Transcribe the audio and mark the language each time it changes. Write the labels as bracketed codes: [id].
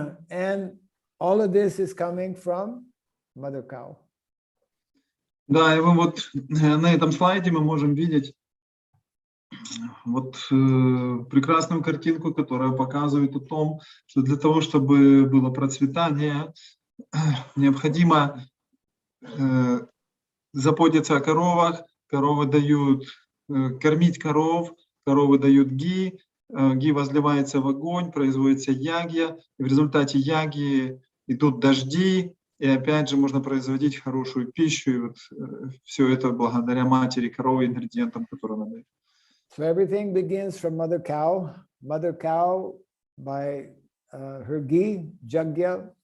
[en] And all of this is coming from Mother Cow. [ru] Да, и вы вот на этом слайде мы можем видеть вот прекрасную картинку, которая показывает о том, что для того, чтобы было процветание, необходимо заботиться о коровах. Коровы дают, кормить коров, коровы дают ги, ги возливается в огонь, производится ягья, и в результате ягьи идут дожди, и опять же можно производить хорошую пищу, и вот все это благодаря матери коровы, ингредиентам, которые она дает. [en] So everything begins from Mother Cow. Mother Cow, by her ghee, jagya,